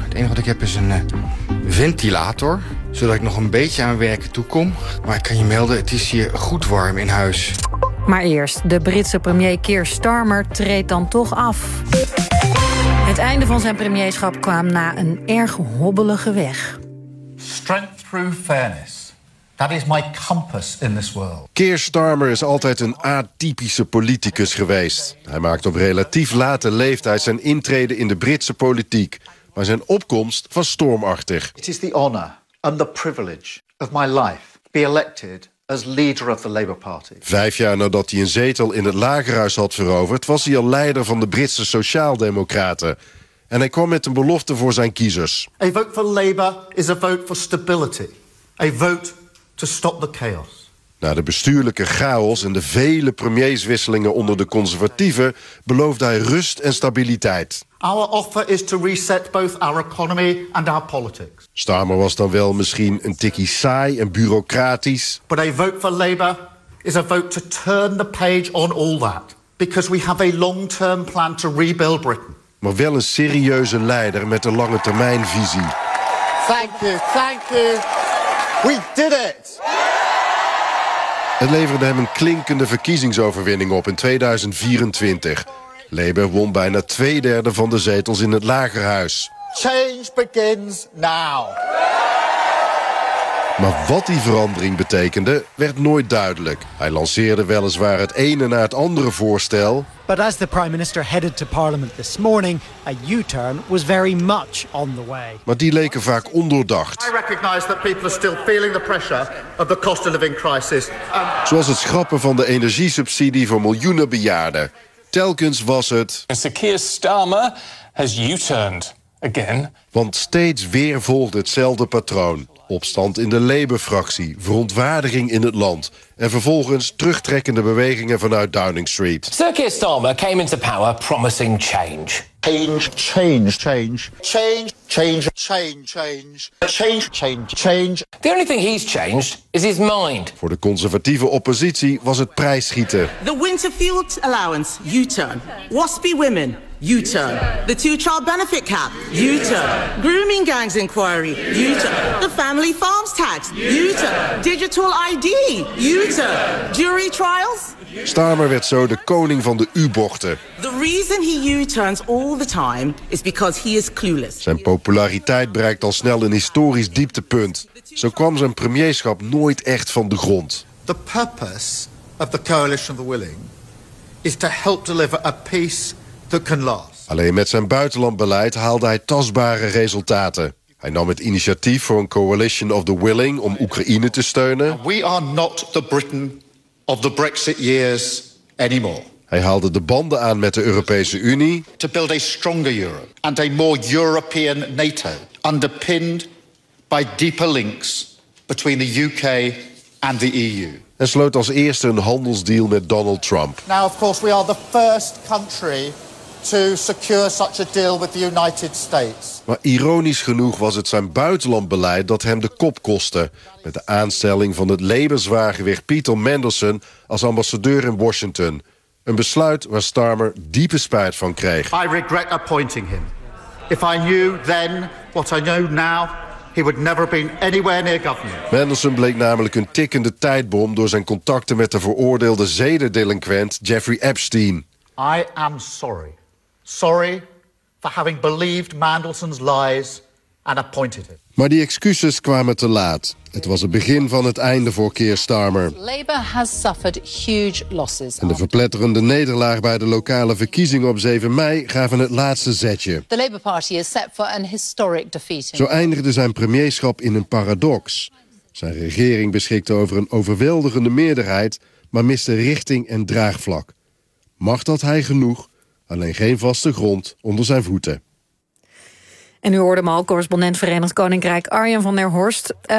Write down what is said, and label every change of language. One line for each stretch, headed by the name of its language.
Dutch: Het enige wat ik heb is een ventilator, zodat ik nog een beetje aan werken toekom. Maar ik kan je melden, het is hier goed warm in huis. Maar eerst, de Britse premier Keir Starmer treedt dan toch af. Het einde van zijn premierschap kwam na een erg hobbelige weg.
English: Strength through fairness. That is my compass in this world.
Dutch: Keir Starmer is altijd een atypische politicus geweest. Hij maakt op relatief late leeftijd zijn intrede in de Britse politiek. Maar zijn opkomst was stormachtig.
English: It is the honor and the privilege of my life to be elected as leader of the Labour Party.
Dutch: 5 jaar nadat hij een zetel in het lagerhuis had veroverd, was hij al leider van de Britse Sociaaldemocraten. En hij kwam met een belofte voor zijn kiezers.
English: A vote for Labour is a vote for stability. A vote to stop the chaos.
Dutch: Na de bestuurlijke chaos en de vele premierswisselingen onder de conservatieven beloofde hij rust en stabiliteit.
English: Our offer is to reset both our economy and our politics.
Dutch: Starmer was dan wel misschien een tikkie saai en bureaucratisch.
English: But a vote for Labour is a vote to turn the page on all that. Because we have a long-term plan to rebuild Britain.
Dutch: Maar wel een serieuze leider met een lange termijn visie.
English: Thank you, thank you. We did it!
Dutch: Het leverde hem een klinkende verkiezingsoverwinning op in 2024. Labour won bijna 2/3 van de zetels in het lagerhuis.
English: Change begins now.
Dutch: Maar wat die verandering betekende, werd nooit duidelijk. Hij lanceerde weliswaar het ene na het andere voorstel.
English: But as the Prime Minister headed to Parliament this morning, a U-turn was very much on the way.
Dutch: Maar die leken vaak ondoordacht.
English: I recognize that people are still feeling the pressure of the cost of living crisis.
Dutch: Zoals het schrappen van de energiesubsidie voor miljoenen bejaarden. Telkens was het.
English: Sir Keir Starmer has U-turned again.
Dutch: Want steeds weer volgde hetzelfde patroon. Opstand in de Labour-fractie, verontwaardiging in het land en vervolgens terugtrekkende bewegingen vanuit Downing Street.
English: Sir Keir Starmer came into power promising change. Change, change, change. Change, change, change, change. Change, change, change. The only thing he's changed is his mind.
Dutch: Voor de conservatieve oppositie was het prijsschieten.
English: The Winterfield allowance, U-turn. Waspy women, U-turn. The two-child benefit cap, U-turn. Grooming gangs inquiry, U-turn. The family farms tax, U-turn. Digital ID, U-turn. Jury trials.
Dutch: Starmer werd zo de koning van de U-bochten.
English: The reason he U-turns all the time is because he is clueless.
Dutch: Zijn populariteit bereikt al snel een historisch dieptepunt. Zo kwam zijn premierschap nooit echt van de grond.
English: The purpose of the coalition of the willing is to help deliver a peace that can last.
Dutch: Alleen met zijn buitenlandbeleid haalde hij tastbare resultaten. Hij nam het initiatief voor een coalition of the willing om Oekraïne te steunen.
English: We are not the Britain of the Brexit years anymore.
Dutch: Hij haalde de banden aan met de Europese Unie.
English: To build a stronger Europe and a more European NATO, underpinned by deeper links between the UK and the EU.
Dutch: En sloot als eerste een handelsdeal met Donald Trump.
English: Now, of course, we are the first country to secure such a deal with the United States.
Dutch: Maar ironisch genoeg was het zijn buitenlandbeleid dat hem de kop kostte, met de aanstelling van het Labour-zwaargewicht Peter Mandelson als ambassadeur in Washington. Een besluit waar Starmer diepe spijt van kreeg.
English: I regret appointing him. If I knew then what I know now, he would never have been anywhere near government.
Dutch: Mandelson bleek namelijk een tikkende tijdbom door zijn contacten met de veroordeelde zedendelinquent Jeffrey Epstein.
English: I am sorry. Sorry for having believed Mandelson's lies and appointed him.
Dutch: Maar die excuses kwamen te laat. Het was het begin van het einde voor Keir Starmer.
English: Labour has suffered huge losses.
Dutch: En de verpletterende nederlaag bij de lokale verkiezingen op 7 mei gaven het laatste zetje.
English: The Labour Party is set for an historic defeat.
Dutch: Zo eindigde zijn premierschap in een paradox. Zijn regering beschikte over een overweldigende meerderheid, maar miste richting en draagvlak. Macht had hij genoeg, alleen geen vaste grond onder zijn voeten. En u hoorde hem al, correspondent Verenigd Koninkrijk Arjen van der Horst.